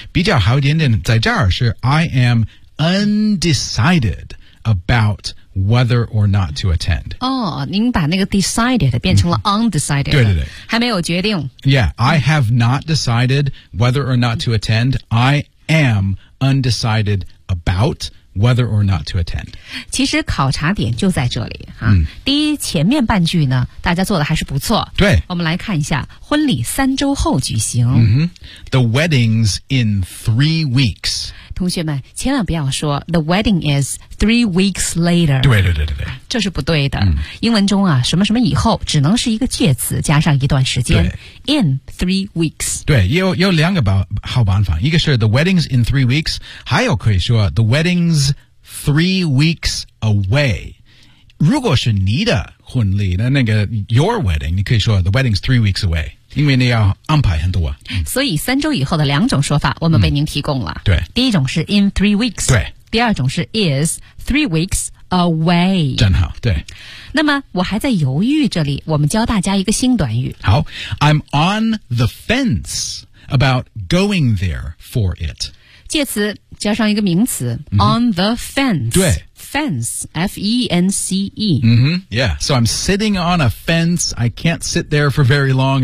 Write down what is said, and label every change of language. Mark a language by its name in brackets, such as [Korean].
[Chinese] 比较好一点点在这儿是 [English] I am undecided about whether or not to attend. [Chinese] 哦、您把那个 decided 变成了 undecided. 对对对。还没有决定。 [English] Yeah, I have not decided whether or not to attend. I am undecided about whether or not to attend. [Chinese] 其实考察点就在这里。第一前面半句呢大家做的还是不错。对。我们来看一下婚礼三周后举行。 [English] The wedding's in 3 weeks. [Chinese] 同学们千万不要说 [English] The wedding is 3 weeks later [Chinese] 对对对对这是不对的、英文中啊什么什么以后只能是一个介词加上一段时间 [English] In 3 weeks [Chinese] 对 有两个好办法一个是 [English] The wedding's in 3 weeks [Chinese] 还有可以说 [English] The wedding's 3 weeks away [Chinese] 如果是你的婚礼那个 Your wedding 你可以说 The wedding's 3 weeks away因为你要安排很多、所以三周以后的两种说法我们为您提供了、对第一种是 [English] in 3 weeks [Chinese] 对第二种是 [English] is 3 weeks away [Chinese] 真好对那么我还在犹豫这里我们教大家一个新短语 [English] 好 I'm on the fence about going there for it [Chinese] 介词加上一个名词、on the fence 对 [English] Fence, F-E-N-C-E. Yeah, so I'm sitting on a fence. I can't sit there for very long.